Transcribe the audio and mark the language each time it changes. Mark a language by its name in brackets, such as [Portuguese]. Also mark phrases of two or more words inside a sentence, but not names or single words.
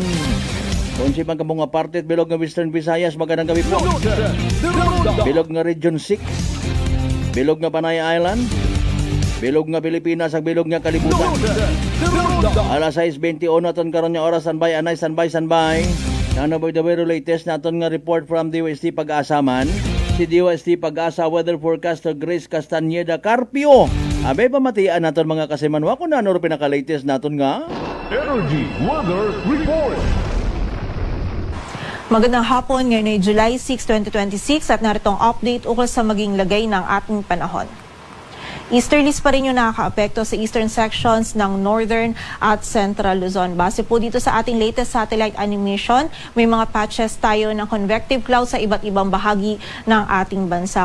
[Hiligaynon] Kung si mga mga partit bilog nga Western Visayas [Filipino] magandang gabi po. [Hiligaynon] Bilog nga Region 6. Bilog nga Panay Island. Bilog nga Pilipinas ag bilog nga kalibutan. Alas 6:21 aton karon nga oras standby anay standby. [Filipino] Ano ba [English] the very latest [Hiligaynon] naton nga report from DOST Pag-asa man. Si DOST Pag-asa Weather Forecaster Grace Castañeda Carpio. Abay pamatian naton mga kasimanwa kung ano pinaka-latest naton nga Energy Weather Report. [Filipino] Magandang hapon, ngayon ay July 6, 2026 at naritong update ukol sa maging lagay ng ating panahon. Easterlies pa rin yung nakaka-apekto sa [English] eastern sections [Filipino] ng northern at central Luzon. Base po dito sa ating [English] latest satellite animation, [Filipino] may mga patches tayo ng [English] convective clouds [Filipino] sa iba't ibang bahagi ng ating bansa.